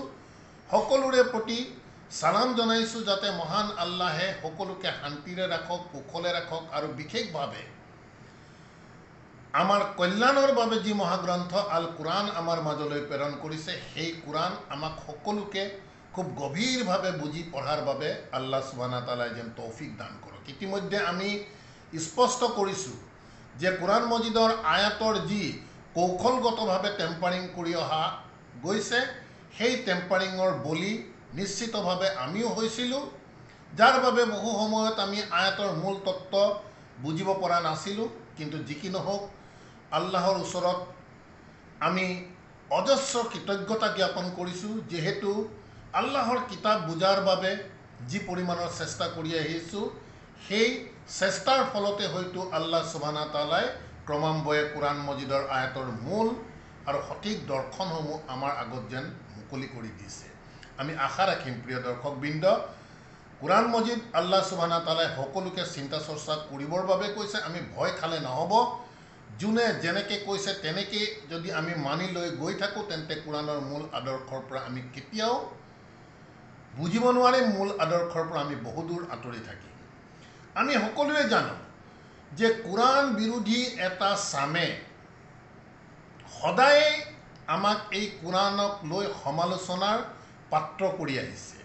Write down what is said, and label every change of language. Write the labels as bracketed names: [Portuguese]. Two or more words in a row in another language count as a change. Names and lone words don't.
[Assamese] সকলোৰে প্ৰতি সালাম জনাইছোঁ যাতে মহান আল্লাহে সকলোকে শান্তিৰে ৰাখক, কুশলে ৰাখক আৰু বিশেষভাৱে আমাৰ কল্যাণৰ বাবে যি মহাগ্ৰন্থ আল কুৰাণ আমাৰ মাজলৈ প্ৰেৰণ কৰিছে সেই কুৰাণ আমাক সকলোকে খুব গভীৰভাৱে বুজি পঢ়াৰ বাবে [Arabic] الله سبحانه وتعالى [Assamese] যেন তৌফিক দান কৰক। ইতিমধ্যে আমি স্পষ্ট কৰিছোঁ যে কুৰাণ মজিদৰ আয়াতৰ যি কৌশলগতভাৱে টেম্পাৰিং কৰি অহা গৈছে সেই টেম্পাৰিঙৰ বলি নিশ্চিতভাৱে আমিও হৈছিলোঁ, যাৰ বাবে বহু সময়ত আমি আয়াতৰ মূল তত্ত্ব বুজিব পৰা নাছিলোঁ। কিন্তু যি কি নহওক, আল্লাহৰ ওচৰত আমি অজস্ৰ কৃতজ্ঞতা জ্ঞাপন কৰিছোঁ, যিহেতু আল্লাহৰ কিতাপ বুজাৰ বাবে যি পৰিমাণৰ চেষ্টা কৰি আহিছোঁ সেই চেষ্টাৰ ফলতে হয়তো [Arabic] الله سبحانه وتعالى [Assamese] ক্ৰমান্বয়ে কুৰাণ মজিদৰ আয়াতৰ মূল আৰু সঠিক দৰ্শনসমূহ আমাৰ আগত যেন মুকলি কৰি দিছে। আমি আশা ৰাখিম প্ৰিয় দৰ্শকবৃন্দ, কুৰাণ মজিদ [Arabic] الله سبحانه وتعالى [Assamese] সকলোকে চিন্তা চৰ্চা কৰিবৰ বাবে কৈছে। আমি ভয় খালে নহ'ব। যোনে যেনেকৈ কৈছে তেনেকৈ যদি আমি মানি লৈ গৈ থাকোঁ তেন্তে কুৰাণৰ মূল আদৰ্শৰ পৰা আমি কেতিয়াও বুজিব নোৱাৰিম, মূল আদৰ্শৰ পৰা আমি বহুদূৰ আঁতৰি থাকিম। আমি সকলোৱে জানো যে কুৰাণ বিৰোধী এটা চামে সদায় আমাক এই কুৰাণক লৈ সমালোচনাৰ পাত্ৰ কৰি আহিছে।